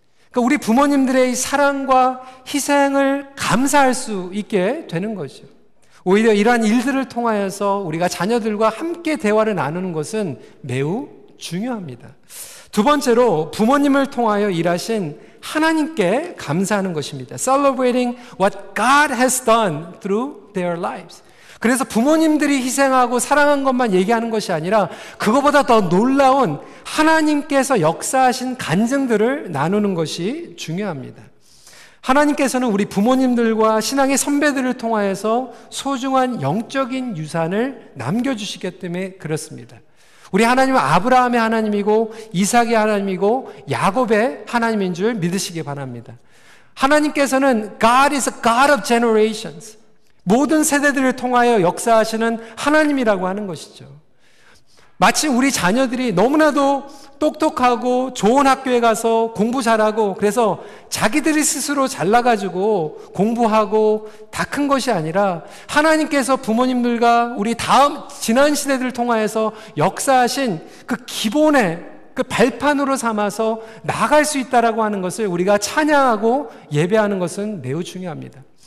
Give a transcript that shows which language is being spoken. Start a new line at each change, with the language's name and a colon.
Korean: 그러니까 우리 부모님들의 사랑과 희생을 감사할 수 있게 되는 거죠. 오히려 이러한 일들을 통하여서 우리가 자녀들과 함께 대화를 나누는 것은 매우 중요합니다. 두 번째로 부모님을 통하여 일하신 하나님께 감사하는 것입니다.
English: Celebrating what God has done through their lives.
Korean: 그래서 부모님들이 희생하고 사랑한 것만 얘기하는 것이 아니라 그거보다 더 놀라운 하나님께서 역사하신 간증들을 나누는 것이 중요합니다. 하나님께서는 우리 부모님들과 신앙의 선배들을 통하여서 소중한 영적인 유산을 남겨주시기 때문에 그렇습니다. 우리 하나님은 아브라함의 하나님이고 이삭의 하나님이고 야곱의 하나님인 줄 믿으시기 바랍니다. 하나님께서는
English: God is a God of generations.
Korean: 모든 세대들을 통하여 역사하시는 하나님이라고 하는 것이죠. 마치 우리 자녀들이 너무나도 똑똑하고 좋은 학교에 가서 공부 잘하고 그래서 자기들이 스스로 잘나가지고 공부하고 다 큰 것이 아니라 하나님께서 부모님들과 우리 다음 지난 시대들을 통하여서 역사하신 그 기본의 그 발판으로 삼아서 나아갈 수 있다라고 하는 것을 우리가 찬양하고 예배하는 것은 매우 중요합니다.